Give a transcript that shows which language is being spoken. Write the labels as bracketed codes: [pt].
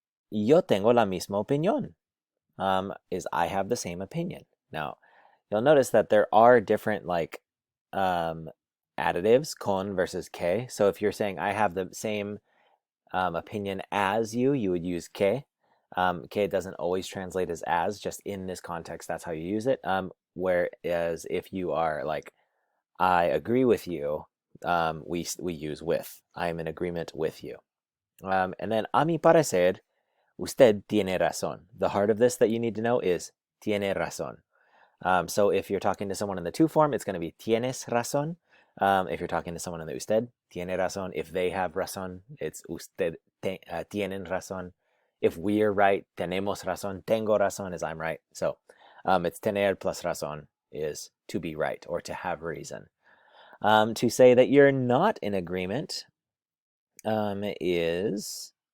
[es] Yo tengo la misma opinión. [en] Is I have the same opinion. Now, you'll notice that there are different additives, con versus que. So if you're saying I have the same opinion as you, you would use que. Que doesn't always translate as, just in this context, that's how you use it. Whereas if you are like, I agree with you, we use with. I am in agreement with you. And then [es] a mi parecer, usted tiene razón. [en] The heart of this that you need to know is tiene razón. So if you're talking to someone in the to form, it's going to be tienes razón. If you're talking to someone in the usted, tiene razón. If they have razón, it's usted tienen razón. If we're right, tenemos razón. Tengo razón is I'm right. So it's tener plus razón is to be right or to have reason. To say that you're not in agreement is...